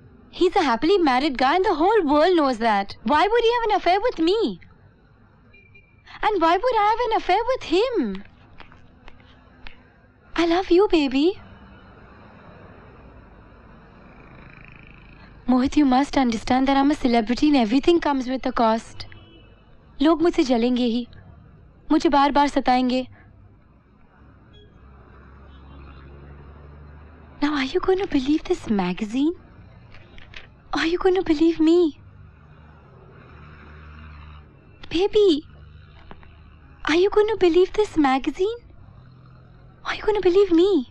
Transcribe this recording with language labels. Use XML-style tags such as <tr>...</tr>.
<en>He's a happily married guy and the whole world knows that. Why would he have an affair with me? And why would I have an affair with him? I love you, baby. Mohit, you must understand that I'm a celebrity and everything comes with a cost.</en> <hi>लोग मुझसे जलेंगे ही, मुझे बार बार सताएंगे.</hi> <en>Now, are you going to believe this magazine? Are you going to believe me? Baby, are you going to believe this magazine? Are you going to believe me?</en>